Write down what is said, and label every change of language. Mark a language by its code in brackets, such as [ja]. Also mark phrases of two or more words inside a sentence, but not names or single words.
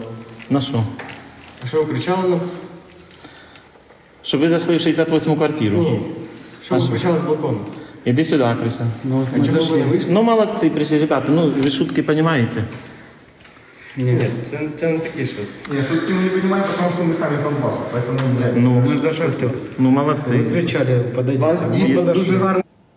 [uk] На що? А що ви кричали нам? Щоб ви зайшли в 68-му квартиру. Ні. Що ви кричали з балкону? Іди сюди, кричав. А чому ви не вийшли? Ну, молодці, прийшли, ребята. Ну, ви шутки розумієте? Ні, це не такі шутки. [ru] Я шутки мы не понимаем, потому что мы сами с Донбасса, поэтому, блядь. Ну, [uk] Ми за Шахтер. ну молодці. Кричали, подойдіть. Вас дійсно дуже гарно.